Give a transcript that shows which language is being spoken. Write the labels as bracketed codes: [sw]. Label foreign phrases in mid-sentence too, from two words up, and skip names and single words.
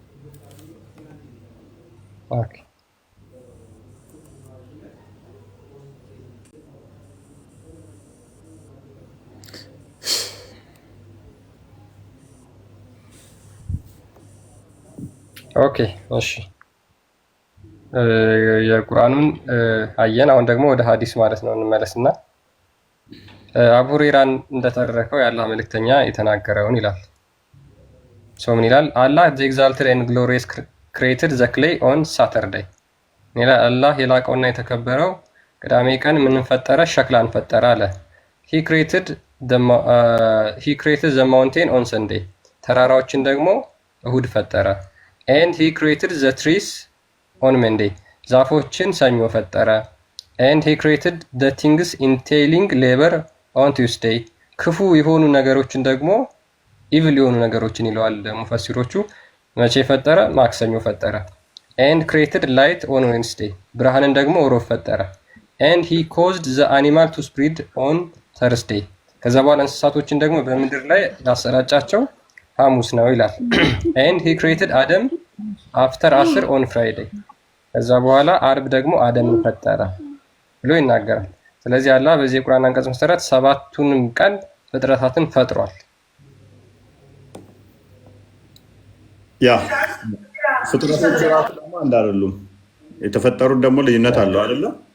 [am] ኦኬ ኦኬ እሺ የቁርአኑን አየን። አሁን ደግሞ ወደ ሐዲስ ማለት ነው እንመለስና አቡ ሁረይራን እንደተረከው የአላህ መልእክተኛ የተናገረውን ይላል። ሰው ምን ይላል? አላህ [en] the exalted and glorious created the clay on Saturday [am] ይላል። አላህ የላቀውና የተከበረው ቅዳሜ ቀን ምን ፈጠረ? ሸክላን ፈጠረ አለ። [en] he created the mountain on Sunday [am] ተራራዎችን ደግሞ እሁድ ፈጠረ። [en] and he created the trees on Monday [am] ዛፎችን ሰኞ ፈጠረ። [en] and he created the things entailing labor on Tuesday [am] ክፉ የሆኑ ነገሮችን ደግሞ ኢቪል የሆኑ ነገሮችን ይለዋል ደግሞ ሙፈሲሮቹ መቼ ፈጠረ? ማክሰኞ ፈጠረ። [en] and created light on Wednesday [am] ብርሃንን ደግሞ ሮብ ፈጠረ። [en] and he caused the animal to spread on Thursday [am] ከዛ በኋላ እንስሳቶችን ደግሞ በምድር ላይ ያሰራጫቸው ሐሙስ ነው ይላል። [en] and he created Adam after 10 on Friday [am] ከዛ በኋላ አርብ ደግሞ አደምን ፈጠረ ብሎ ይናገራል። ስለዚህ አላህ በዚህ የቁርአን አንቀጽ መሰረት ሰባቱንም ቀን ፍጥረታትን ፈጥሯል። ያ ፍጥረቶች ራሱ ደግሞ አንድ አይደሉም። የተፈጠሩት ደግሞ ልዩነት አለው አይደለ?